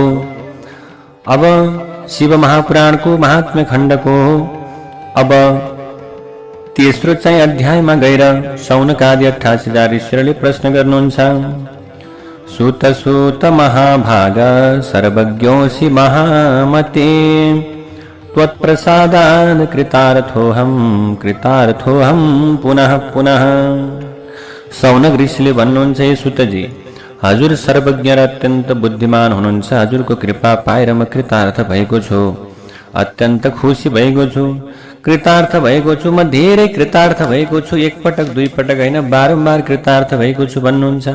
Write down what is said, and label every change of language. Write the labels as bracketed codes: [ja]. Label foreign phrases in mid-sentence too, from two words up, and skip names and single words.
[ne] अब शिव महापुराणको महात्म्य खण्डको अब तेस्रो चाहिँ अध्यायमा गएर सौनकादि 88,000 ऋषिहरूले प्रश्न गर्नुहुन्छ। [sa] सुत सुत महाभाग सर्वज्ञोऽसि महामते, त्वत्प्रसादान् कृतार्थोऽहं पुनः पुनः। [ne] सौनक ऋषिले भन्नुहुन्छ, हे सुतजी, हजुर सर्वज्ञ र अत्यन्त बुद्धिमान हुनुहुन्छ। हजुरको कृपा पाएर म कृतार्थ भएको छु, अत्यन्त खुसी भएको छु, कृतार्थ भएको छु। म धेरै कृतार्थ भएको छु, एक पटक दुई पटक होइन, बारम्बार कृतार्थ भएको छु भन्नुहुन्छ।